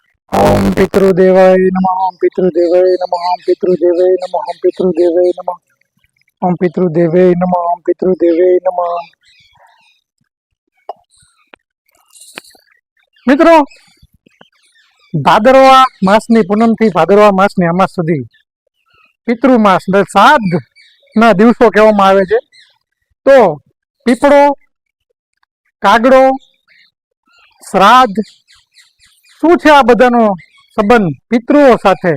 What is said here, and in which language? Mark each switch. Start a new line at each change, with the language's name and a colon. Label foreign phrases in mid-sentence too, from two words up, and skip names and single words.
Sanskrit: ओम पितृदेवाय नमः। ओम पितृदेवाय नमः। ओम पितृदेवाय नमः। ओम पितृदेवाय नमः। ओम पितृदेवाय नमः। ओम पितृदेवाय नमः।
Gujarati: મિત્રો, ભાદરવા માસની પૂનમથી ભાદરવા માસની અમાસ સુધી પિતૃમાસ શ્રાદ્ધ ના દિવસો કહેવામાં આવે છે. તો પીપળો, કાગડો, શ્રાદ્ધ શું છે આ બધાનો સંબંધ પિતૃઓ સાથે?